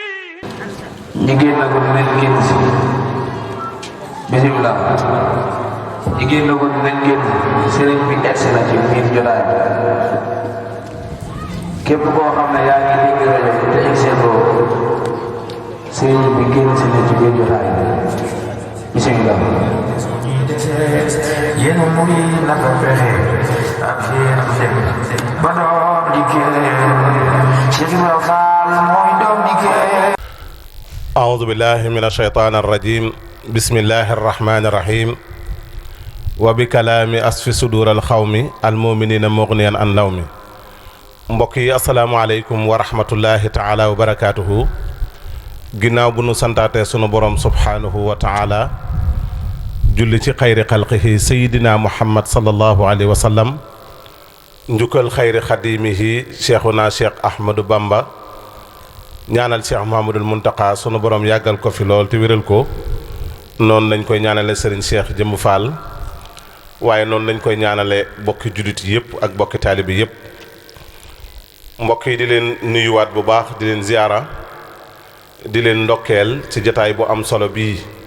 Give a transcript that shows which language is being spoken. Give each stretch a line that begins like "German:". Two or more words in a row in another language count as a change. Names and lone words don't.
Wolof: ñi génnagul nañ génn si bismillah ñi génnagul nañ génn sëriñ bi egsi na ci biir jotaay képp koo xam ne yaa ngi dégg rajo bi te egsi loo sëriñ bi génn si na ci biir jotaay bismillah yéen muy naka fexe ak yéen dem ba doom dikkee Cheikh Ibrahima Fall mooy doom dikkee.
Arabic: أعوذ بالله من الشيطان الرجيم بسم الله الرحمن الرحيم وبكلام أصف صدور القوم المؤمنين مغنيا عن لوم
Wolof: mbokk yi
Arabic: السلام عليكم ورحمة الله تعالى وبركاته
Wolof: ginnaaw bu nu santaate sunu borom
Arabic: سبحانه وتعالى
Wolof: julli ci
Arabic: خير خلقه سيدنا محمد صلى الله عليه وسلم
Wolof: njukkal
Arabic: خير خادمه شيخنا
Wolof: cheikh ahmadou bamba ñaanal cheikh mahamadul muntaka sunu borom yàggal ko fi lool te wéral ko noonu lañ koy ñaanale sëriñ cheikh jëmb fall waaye noonu lañ koy ñaanale bokki juddit yëpp ak bokki taalibi yëpp mbokk yi di leen nuyuwaat bu baax di leen ziyaara di leen ndokkeel ci jataay bu am solo bii